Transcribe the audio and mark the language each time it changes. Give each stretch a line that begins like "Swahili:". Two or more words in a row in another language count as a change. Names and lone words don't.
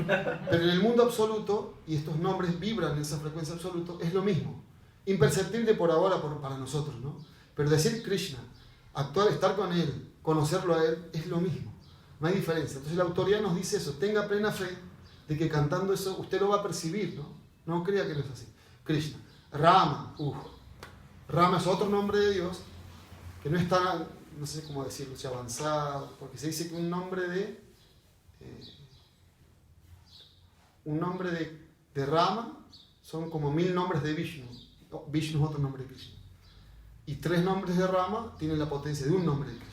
Spanish: Pero en el mundo absoluto, y estos nombres vibran en esa frecuencia absoluta, es lo mismo. Imperceptible por ahora para nosotros, ¿no? Pero decir Krishna, actuar, estar con Él, conocerlo a Él, es lo mismo. No hay diferencia. Entonces la autoridad nos dice eso. Tenga plena fe de que cantando eso usted lo va a percibir, ¿no? No crea que no es así. Krishna. Rama. Rama es otro nombre de Dios que no es tan, no sé cómo decirlo, si avanzado, porque se dice que un nombre de Rama son como 1000 nombres de Vishnu. Vishnu es otro nombre de Krishna. Y 3 nombres de Rama tienen la potencia de un nombre de Krishna.